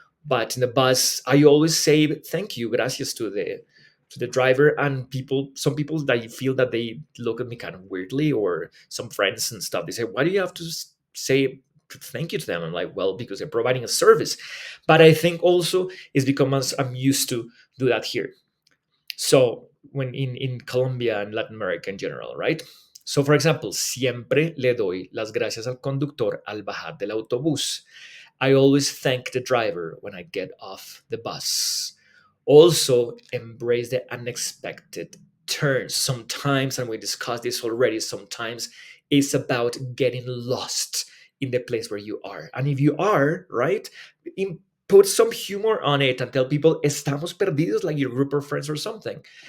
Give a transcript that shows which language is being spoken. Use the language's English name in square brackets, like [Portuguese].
[English] But in the bus, I always say thank you, gracias to the driver, and some people that feel that they look at me kind of weirdly, or some friends and stuff. They say, "Why do you have to say thank you to them?" I'm like, well, because they're providing a service. But I think also it's because I'm used to do that here. So when in Colombia and Latin America in general, right? So for example, [Spanish] siempre le doy las gracias al conductor al bajar del autobús. [English] I always thank the driver when I get off the bus. Also, embrace the unexpected turns. Sometimes, and we discussed this already, sometimes it's about getting lost in the place where you are. And if you are, right, put some humor on it and tell people, [Spanish] estamos perdidos, [English] like your group of friends or something.